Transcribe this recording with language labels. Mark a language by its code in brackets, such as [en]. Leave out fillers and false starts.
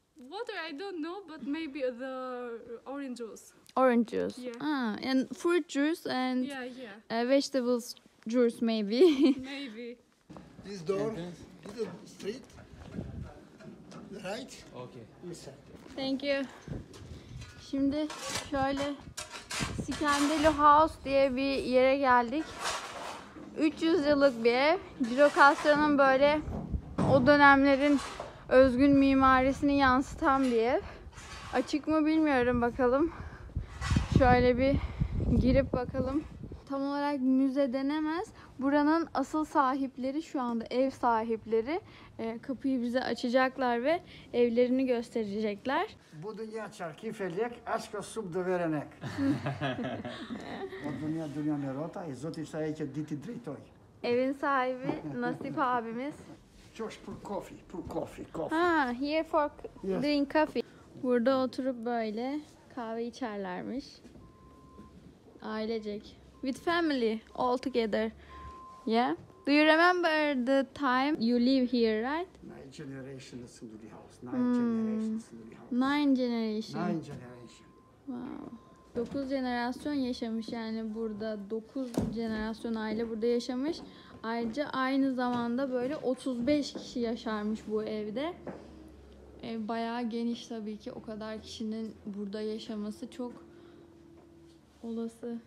[en] Water, I don't know, but maybe the orange juice. Orange juice. Yeah. And fruit juice and Yeah, vegetables juice maybe. maybe. This door, this is street, right? Okay. Inside. Thank you. [tr] Şimdi şöyle Skandalo House diye bir yere geldik. 300 yıllık bir ev. Cirokasya'nın böyle o dönemlerin özgün mimarisini yansıtan bir ev. Açık mı bilmiyorum, bakalım. Şöyle bir girip bakalım. Tam olarak müze denemez. Buranın asıl sahipleri, şu anda ev sahipleri, kapıyı bize açacaklar ve evlerini gösterecekler. Bu dünya çarkı felek, aşka sub doverenek. O dünya nerota, izotiçta eke diti dritoy. Evin sahibi Nasip abimiz. Çoş pur coffee. [en] Ha, here for Yes. drink coffee. [tr] Burada oturup böyle kahve içerlermiş. Ailecek. [en] With family all together. Yeah. Do you remember the time you live here, right? 9 generations into the house. 9 generations into the house. 9 generation. 9 generation. Wow. [tr] 9 jenerasyon yaşamış yani burada. 9 jenerasyon aile burada yaşamış. Ayrıca aynı zamanda böyle 35 kişi yaşarmış bu evde. Ev bayağı geniş tabii ki. O kadar kişinin burada yaşaması çok olası.